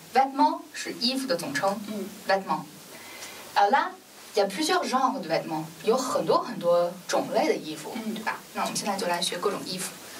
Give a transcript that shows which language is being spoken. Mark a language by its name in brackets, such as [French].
[Chinese] Vêtements 是衣服的总称。 [French] Vêtements. Alors là, il y a plusieurs genres de vêtements. [Chinese] 有很多很多种类的衣服，对吧？那我们现在就来学各种衣服。